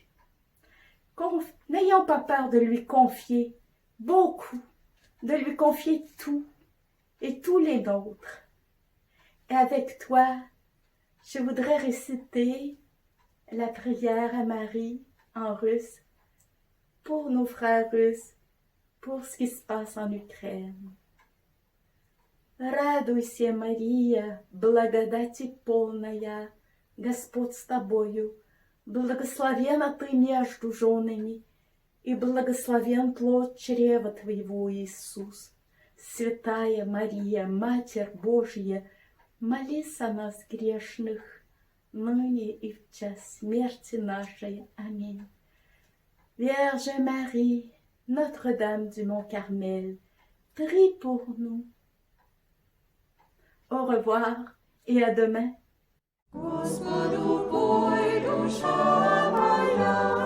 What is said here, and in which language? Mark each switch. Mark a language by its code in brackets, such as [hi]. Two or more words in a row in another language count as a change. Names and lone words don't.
[fr] N'ayons pas peur de lui confier beaucoup, de lui confier tout et tous les nôtres. Et avec toi, je voudrais réciter la prière à Marie en russe pour nos frères russes, pour ce qui se passe en Ukraine. [ru] Радуйся, Мария, благодати полная, Господь с тобою, благословенна ты между женами, и благословен плод чрева твоего, Иисус. Святая Мария, Матерь Божья, молись о нас грешных, ныне и в час смерти нашей. Amen. [fr] Vierge Marie, Notre-Dame du Mont-Carmel, prie pour nous. Au revoir et à demain. [ru] Господу пой, душа моя.